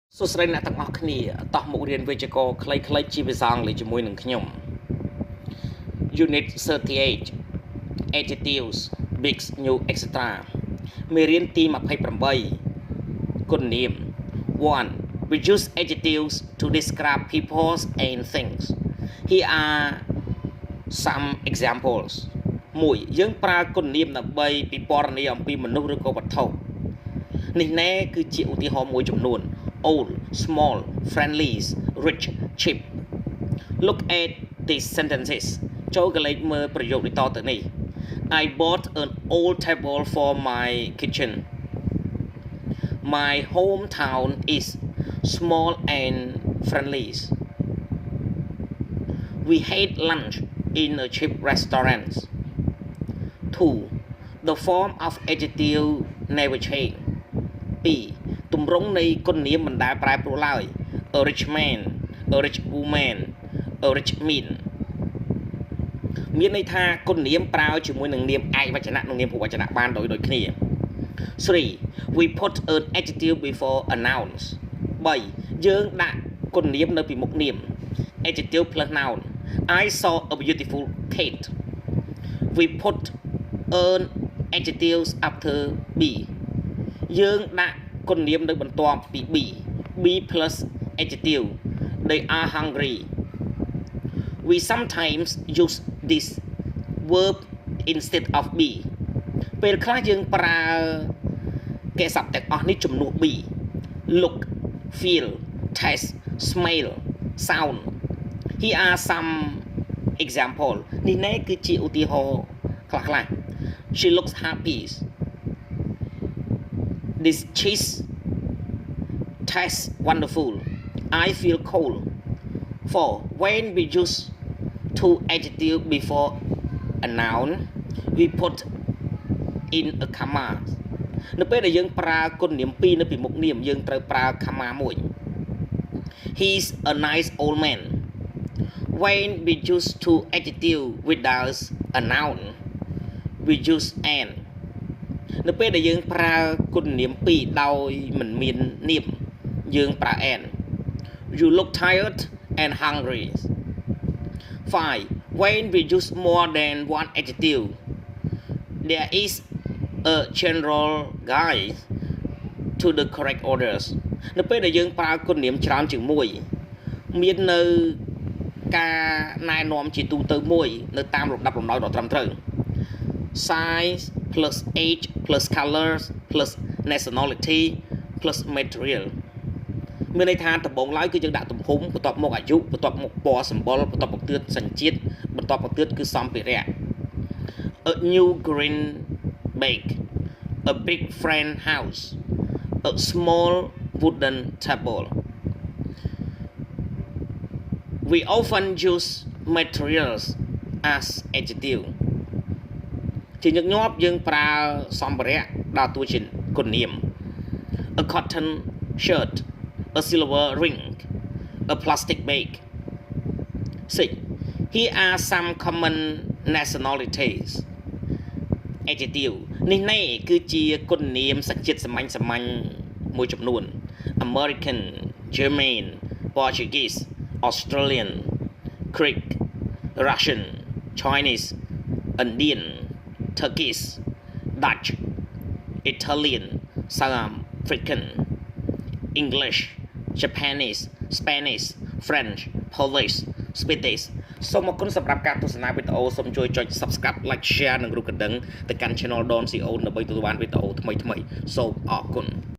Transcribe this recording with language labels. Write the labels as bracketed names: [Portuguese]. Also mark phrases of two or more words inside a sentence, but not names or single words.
[Khmer] សួស្តីអ្នកទាំងអស់គ្នាតោះមករៀនវិជ្ជាករខ្លីៗជាភាសាអង់គ្លេសជាមួយនឹងខ្ញុំ [English] Unit 38 Adjectives Big New Extra [Khmer] មេរៀនទី28គុណនាម 1. [English] We use adjectives to describe people and things. Here are some examples. 1. [Khmer] យើងប្រើគុណនាមដើម្បីពិពណ៌នាអំពីមនុស្សឬក៏វត្ថុនេះណែគឺជាឧទាហរណ៍មួយចំនួន [English] old, small, friendly, rich, cheap. Look at these sentences. [Khmer] ចូលកលេចមើលប្រយោគនេះតទៅនេះ [English] I bought an old table for my kitchen. My hometown is small and friendly. We had lunch in a cheap restaurant. 2. The form of adjective never change. 2. [Khmer] ទម្រង់នៃគុណនាមមិនដែលប្រែប្រួលឡើយ [English] A rich man, a rich woman, a rich man [Khmer] មានន័យថាគុណនាមប្រើជាមួយនឹងនាមឯកវចនៈនិងនាមភូវចនៈបានដូចគ្នា 3. [English] We put an adjective before a noun. 3. [Khmer] យើងដាក់គុណនាមនៅពីមុខនាម [English] Adjective plus noun. I saw a beautiful cat. We put an adjectives after B. [Khmer] យើងដាក់គុណនាមនៅបន្ទាប់ពី [English] B plus adjective. They are hungry. We sometimes use this verb instead of be [Khmer] ពេលខ្លះយើងប្រើកិរិយាសព្ទទាំងអស់នេះជំនួស [English] be look feel taste smell sound. Here are some example [Khmer] នេះណែគឺជាឧទាហរណ៍ខ្លះ [English] She looks happy. This cheese tastes wonderful. I feel cold. 4. When we use two adjectives before a noun, we put in a comma. [Khmer] នៅពេលដែលយើងប្រើគុណនាមពីរនៅពីមុខនាមយើងត្រូវប្រើ comma មួយ [English] He's a nice old man. When we use two adjectives without a noun, we use an. [Khmer] នៅពេលដែលយើងប្រើគុណនាមពីរដោយមិនមាននាមយើងប្រើ an. [English] You look tired and hungry. 5. When we use more than one adjective, there is a general guide to the correct orders. [Khmer] នៅពេលដែលយើងប្រើគុណនាមច្រើនជាងមួយមាននៅការណែនាំជាទូទៅ មួយនៅតាមលំដាប់លំដោយដ៏ត្រឹមត្រូវ [English] Size plus age plus colors plus nationality plus material [Khmer] មានន័យថាដំបូងឡើយគឺយើងដាក់ទំហំបន្ទាប់មកអាយុបន្ទាប់មកពណ៌សម្បុរបន្ទាប់មកទៀតសញ្ជាតិបន្ទាប់មកទៀតគឺសម្ភារៈ [English] A new green bake a big friend house a small wooden table. We often use materials as adjective [Khmer] ជាញឹកញាប់យើងប្រើសម្ភារៈដើរតួជាគុណនាម [English] A cotton shirt a silver ring a plastic bag. 6. Here are some common nationalities adjective [Khmer] នេះណែគឺជាគុណនាមសញ្ជាតិសាមញ្ញ មួយចំនួន [English] American German Portuguese Australian Greek Russian Chinese Indian Turkish Dutch Italian South African English Japanese Spanish French Polish Swedish [Khmer] សូមអរគុណសម្រាប់ការទស្សនាវីដេអូសូមជួយចុច [English] Subscribe Like Share [Khmer] និងរូបកណ្ដឹងទៅកាន់ Channel Don CO ដើម្បីទទួលបានវីដេអូថ្មីៗសូមអរគុណ